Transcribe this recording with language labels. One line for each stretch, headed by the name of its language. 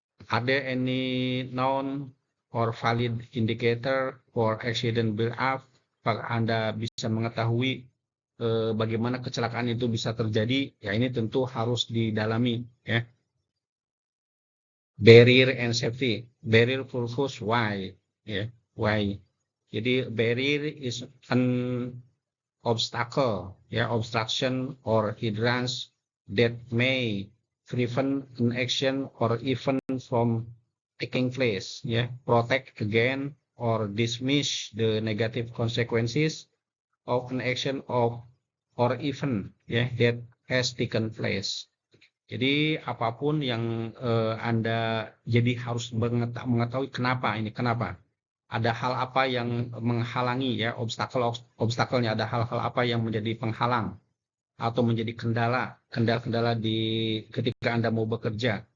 English: Are there any known or valid indicator for accident build-up?
Indonesian: Apakah Anda bisa mengetahui bagaimana kecelakaan itu bisa terjadi? Ya ini tentu harus didalami ya.
English: Barrier and safety. Barrier purpose why? Ya, why? Jadi barrier is an obstacle, ya, obstruction or hindrance that may prevent an action or even from taking place, ya, protect against or dismiss the negative consequences of an action or even ya that has taken place.
Indonesian: Jadi apapun yang Anda jadi harus mengetahui kenapa ada hal apa yang menghalangi ya, obstacle-nya, ada hal-hal apa yang menjadi penghalang atau menjadi kendala di ketika Anda mau bekerja.